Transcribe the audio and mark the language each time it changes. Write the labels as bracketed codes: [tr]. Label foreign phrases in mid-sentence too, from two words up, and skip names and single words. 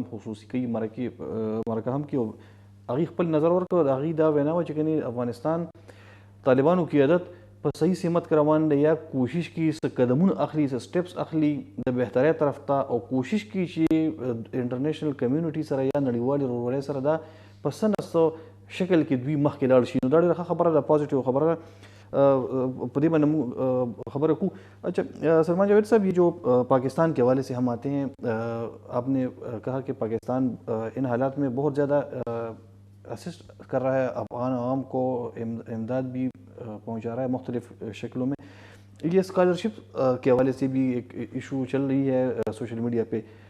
[ps] خصوصي کوي مرکه هم کوي او هغې خپل نظر ورکړ د هغې دا وینا وه چې کنې افغانستان طالبانو قیادت په صحیح سمت کې روان دی یا کوشش کوي څه قدمونه اخلي څه سټیپس اخلي د بهترۍ طرف ته او کوشش کوي چې [en] international community [ps] سره یا نړیوالې ورورۍ سره دا په څه نه څه شکل کې دوی مخکې لاړ شي نو دا ډېره ښه خبره ده پازیټیو خبره ده په دې باندې [ur] خبریں کو. اچھا سلمان جاوید صاحب یہ جو پاکستان کے حوالے سے ہم آتے ہیں آپ نے کہا کہ پاکستان ان حالات میں بہت زیادہ اسسٹ کر رہا ہے افغان عوام کو امداد بھی پہنچا رہا ہے مختلف شکلوں میں. یہ اسکالرشپ کے حوالے سے بھی ایک ایشو چل رہی ہے [en] social media [ur] پہ.